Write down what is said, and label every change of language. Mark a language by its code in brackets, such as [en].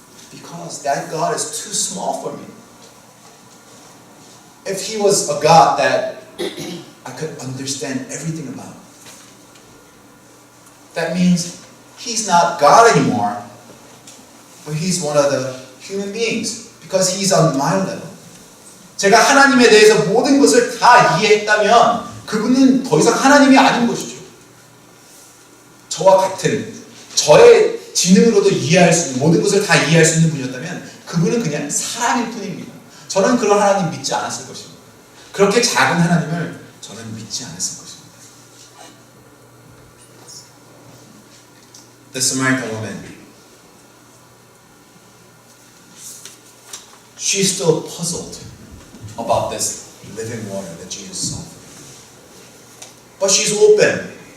[en] Because that God is too small for me. If He was a God that I could understand everything about, that means He's not God anymore, but He's one of the human beings because He's on my level. [ko] 제가 하나님에 대해서 모든 것을 다 이해했다면 그분은 더 이상 하나님이 아닌 것이죠. 저와 같은, 저의 지능으로도 이해할 수 있는, 모든 것을 다 이해할 수 있는 분이었다면 그분은 그냥 사람일 뿐입니다. 저는 그런 하나님 믿지 않았을 것입니다. 그렇게 작은 하나님을 저는 믿지 않았을 것입니다. [en] The Samaritan woman, she's still puzzled about this living water that Jesus saw. But she's open.